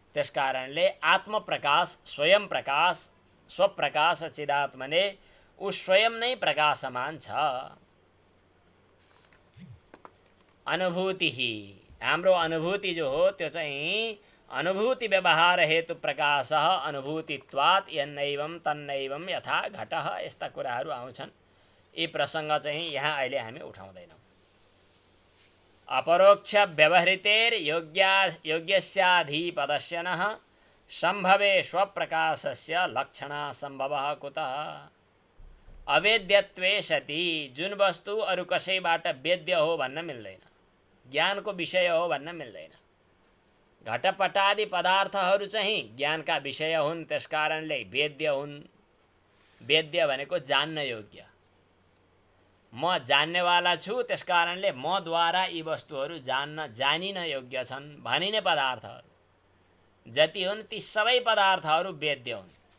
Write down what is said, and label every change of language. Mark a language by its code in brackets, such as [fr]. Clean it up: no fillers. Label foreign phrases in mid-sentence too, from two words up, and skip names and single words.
[ne] त्यस कारणले आत्मप्रकाश, स्वयं प्रकाश, स्वप्रकाश चिदात्मने ऊ स्वयं नै प्रकाशमान छ। अनुभूति हाम्रो अनुभूति जो हो त्यो चाहिँ [sa] अनुभूति व्यवहार हेतु प्रकाश अनुभूतित्वात् यन्नैवं तन्नैवं यथा घटः, [ne] यस्ता कुराहरू आउँछन्। यी प्रसङ्ग चाहिँ यहाँ अहिले हामी उठाउँदैनौँ। [sa] अपरोक्ष व्यवहृतेर योग्यस्याधिपदस्य नः सम्भवे स्वप्रकाशस्य लक्षणा सम्भवः कुतः। अवेद्यत्वे सति [ne] जुन वस्तु अरू कसैबाट वेद्य हो भन्न मिल्दैन, ज्ञानको विषय हो भन्न मिल्दैन। घटपटादि पदार्थहरू चाहिँ ज्ञानका विषय हुन्, त्यस कारणले वेद्य हुन्। वेद्य भनेको जान्न योग्य। म जान्नेवाला छु, त्यस कारणले मद्वारा यी वस्तुहरू जानिन योग्य छन् भनिने पदार्थहरू जति हुन् ती सबै पदार्थहरू वेद्य हुन्।